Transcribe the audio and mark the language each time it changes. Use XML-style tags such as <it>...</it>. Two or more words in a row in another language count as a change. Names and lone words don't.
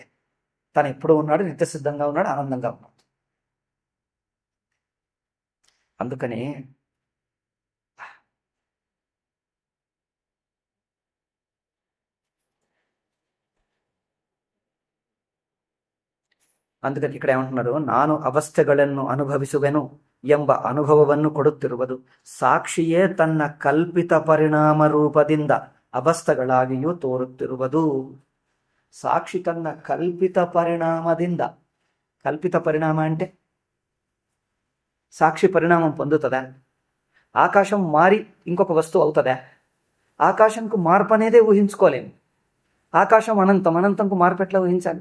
<te>తను ఎప్పుడూ ఉన్నాడు, నిత్యసిద్ధంగా ఉన్నాడు, ఆనందంగా ఉన్నాడు. అందుకని ఇక్కడ ఏమంటున్నారు?</te> <kn>ನಾನು ಅವಸ್ಥೆಗಳನ್ನು ಅನುಭವಿಸುವೆನು ಎಂಬ ಅನುಭವವನ್ನು ಕೊಡುತ್ತಿರುವುದು ಸಾಕ್ಷಿಯೇ ತನ್ನ ಕಲ್ಪಿತ ಪರಿಣಾಮ ರೂಪದಿಂದ ಅವಸ್ಥೆಗಳಾಗಿಯೂ ತೋರುತ್ತಿರುವುದು.</kn> <te>సాక్షి తన కల్పిత పరిణామದಿಂದ, కల్పిత పరిణామ అంటే సాక్షి పరిణామం పొందుతుందా? ఆకాశం మారి ఇంకొక వస్తువు అవుతుందా? ఆకాశంకు మార్పు అనేదే ఊహించుకోలేము. ఆకాశం అనంతం, అనంతంకు మార్పు ఎట్లా ఊహించాలి?</te>